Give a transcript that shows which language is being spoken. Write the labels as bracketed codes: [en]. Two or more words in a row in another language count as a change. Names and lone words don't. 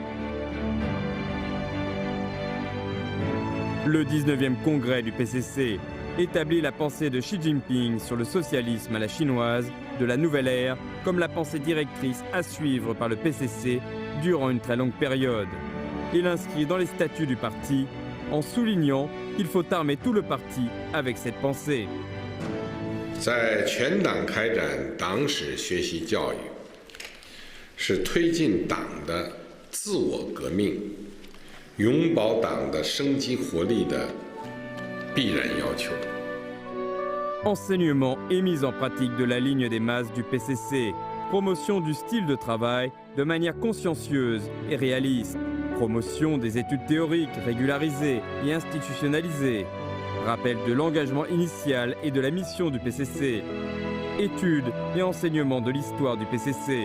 [fr] Le 19e congrès du PCC établit la pensée de Xi Jinping sur le socialisme à la chinoise de la nouvelle ère comme la pensée directrice à suivre par le PCC durant une très longue période. Il inscrit dans les statuts du parti en soulignant qu'il faut armer tout le parti avec cette pensée. [zh] 在全党开展党史学习教育，是推进党的自我革命、永葆党的生机活力的必然要求。 [fr] Enseignement et mise en pratique de la ligne des masses du PCC, promotion du style de travail de manière consciencieuse et réaliste, promotion des études théoriques régularisées et institutionnalisées, rappel de l'engagement initial et de la mission du PCC, études et enseignement de l'histoire du PCC.